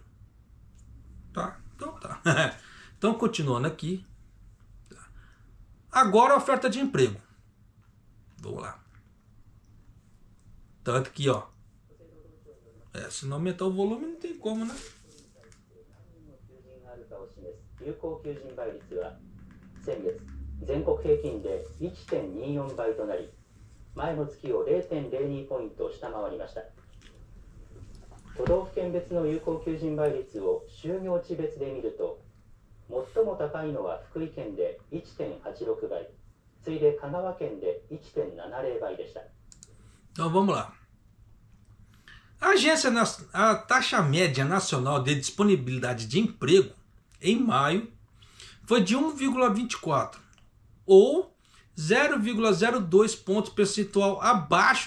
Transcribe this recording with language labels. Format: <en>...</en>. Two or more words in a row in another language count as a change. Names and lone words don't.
<pt>Tá? Então tá. Então, continuando aqui. Agora a oferta de emprego. Vamos lá. Tanto que, ó. Se não aumentar o volume, não tem como, né?</pt> <ja>有効求人倍率は先月全国平均で 1.24 倍となり、前の月を 0.02 ポイント下回りました。都道府県別の有効求人倍率を就業地別で見ると、最も高いのは福井県で 1.86 倍、次いで香川県で 1.70 倍でした。</ja> <pt>Então vamos lá. A taxa média nacional de disponibilidade de emprego em maio foi de 1,24 ou 0,02 pontos percentual abaixo do mês anterior.</pt>